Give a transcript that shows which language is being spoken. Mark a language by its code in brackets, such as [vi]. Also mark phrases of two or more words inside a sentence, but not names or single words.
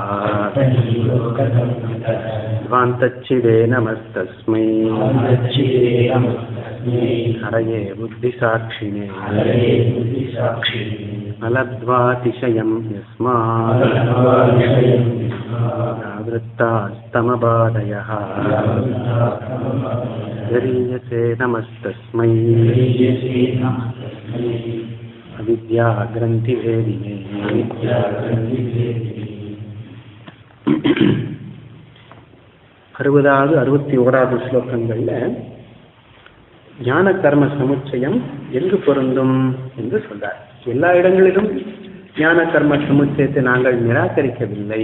[sa] ध्वान्तच्चिदे नमस्तस्मै हरये बुद्धिसाक्षिणे अलब्ध्वातिशयं यस्मात् वृत्तास्तमबाधयः गरीयसे नमस्तस्मै अविद्या ग्रन्थिभेदिने. [ta] 60வது 61வது ஸ்லோகங்கள்ல ஞான கர்ம சமுச்சயம் எங்கு பொருந்தும் என்று சொல்றார். எல்லா இடங்களிலும் ஞான கர்ம சமுச்சயத்தை நாங்கள் நிராகரிக்கவில்லை.